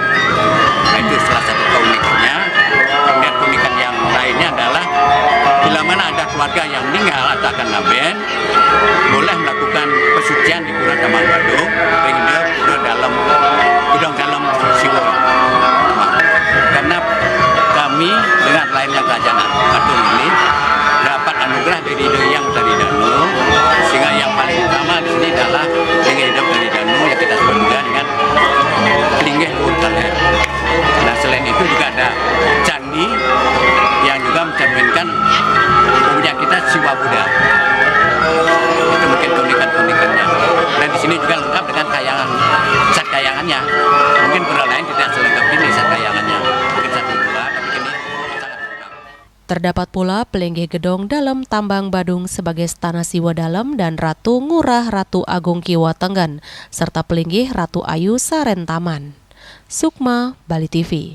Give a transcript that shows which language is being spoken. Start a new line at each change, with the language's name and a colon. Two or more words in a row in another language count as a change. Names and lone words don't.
Indonesian: Nah, itu salah satu keunikannya. Kemudian keunikan yang lainnya adalah bila mana ada keluarga yang meninggal atau akan ngaben, boleh melakukan pesucian di Pura Tambang Badung, sehingga pura dalam siwa. Karena kami dengan lainnya Kerajaan Badung ini dapat anugerah dari Ide yang Betari Danu, sehingga yang paling utama di sini adalah linggih Ide Betari Danu yang kita sebut juga dengan linggih luhur kaler. Nah, selain itu juga ada candi yang juga mencerminkan punya kita Siwa Buddha. Itu mungkin keunikan-keunikannya. Dan di sini juga lengkap dengan satkahyangannya. Mungkin pura lain tidak selengkap ini satkahyangannya. Mungkin satu dua, tapi ini sangat lengkap. Terdapat pula pelinggih gedong dalam Tambang Badung sebagai Stana Siwa Dalam dan Ratu Ngurah Ratu Agung Kiwa Tenggan, serta pelinggih Ratu Ayu Saren Taman. Sukma, Bali TV.